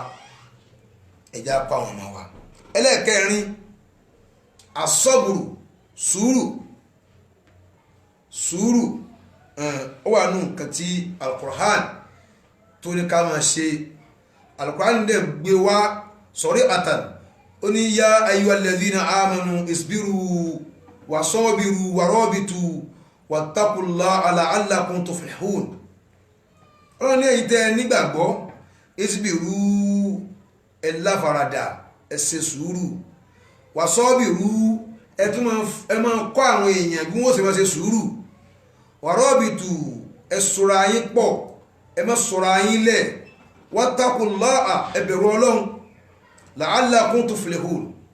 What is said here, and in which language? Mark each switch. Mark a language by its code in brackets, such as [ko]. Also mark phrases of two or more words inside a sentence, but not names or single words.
[yo] wa ẹlẹ́ẹ̀kẹrin asọ́bùrù sùúrù ó wà nínú nǹkan tí Al-Qur'an tó ní ká máa ṣe Al-Qur'an dẹ̀ gbé wá sọ̀rí àtàn ó ní [ar] يا أيها الذين آمنوا اصبروا وصابروا ورابطوا واتقوا الله لعلكم تفلحون [yo] ọlọ́run ní èyí tẹ́ nígbàgbọ́ isbiru ẹ láfaradà ẹ ṣe sùúrù [ar] وصابروا [yo] ẹ máa kọ́ àwọn èèyàn bí wọ́n ṣe máa ṣe sùúrù [ar] ورابطوا [yo] ẹ ṣọ́ra yín pọ̀ ẹ má ṣọ́ra yín lẹ̀ wattaqullaha ẹ bẹ̀rù ọlọ́run [ar] لعلكم تفلحون